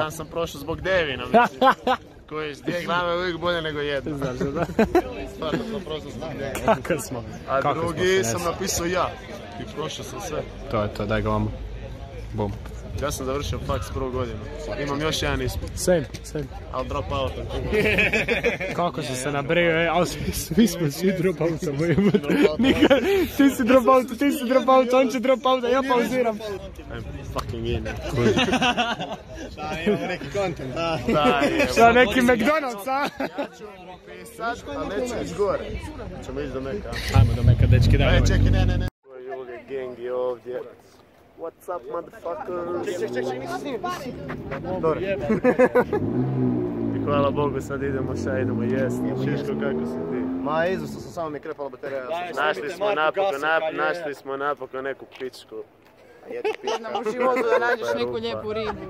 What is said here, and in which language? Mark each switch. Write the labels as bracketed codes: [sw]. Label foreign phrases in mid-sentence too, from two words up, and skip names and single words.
[hr] Ja sam prošao zbog Devina, mislim. Koji s dvije glave uvijek bolje nego jedna. Znaš da? Stvarno sam prošao zbog Devina. Kako smo? A drugi sam napisao ja. I prošao sam sve. To je to, daj ga vamo. Bum. Ja sam završio faks prvu godinu. Imam još jedan ispit. [en] Same. I'll drop out. [hr] Kako si se nabrio, ali svi smo svi [en] drop out [hr] samo jebati. Ti si [en] drop out, [hr] on će [en] drop out, [hr] a ja pauziram. [en] I'm fucking in. [hr] Da, imamo neki content. Da, Šta, neki McDonald's, a? Ja ću pisat, ali neću ići gore. Ćemo ići do Meka. Ajmo do Meka, dečki, daj. Čekaj, ne. Julije, gang je ovdje. [en] What's up, motherfuckers? [hr] Dobro. I hvala Bogu, sad idemo idemo jest. Šiško, kako si ti? Ma, izvrsno sam, samo mi je krepala baterija. Našli smo napokon neku pičku. Jednom u životu da nađeš neku lijepu ribu.